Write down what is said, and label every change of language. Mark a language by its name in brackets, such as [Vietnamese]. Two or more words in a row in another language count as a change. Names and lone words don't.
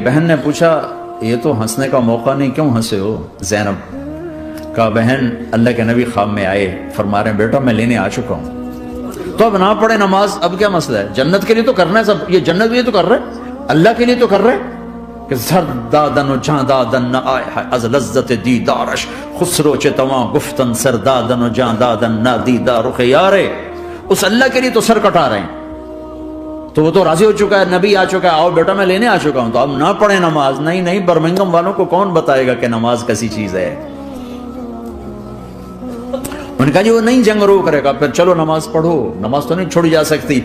[Urdu] بہن نے پوچھا یہ تو ہنسنے کا موقع نہیں، کیوں ہنسے ہو؟ زینب کہا بہن اللہ کے نبی خواب میں آئے، فرما رہے ہیں بیٹا میں لینے آ چکا ہوں، تو اب نہ پڑھے نماز، اب کیا مسئلہ ہے؟ جنت کے لیے تو کرنا ہے سب، یہ جنت بھی تو کر رہے، اللہ کے لیے تو کر رہے کہ [Persian] سر دادن و جاں دادن نہ آئے ہے از لذت دیدارش خسرو چتواں گفتن سر دادن و جاں دادن نہ دیدار خیارے. [Urdu] اس اللہ کے لیے تو سر کٹا رہے ہیں، تو وہ تو راضی ہو چکا ہے، نبی آ چکا ہے، آؤ بیٹا میں لینے آ چکا ہوں، تو اب نہ پڑھے نماز. نہیں برمنگم والوں کو کون بتائے گا کہ نماز کیسی چیز ہے؟ انہوں نے کہا جی وہ نہیں جنگ روک رہے گا، پھر چلو نماز پڑھو، نماز تو نہیں چھوڑی جا سکتی.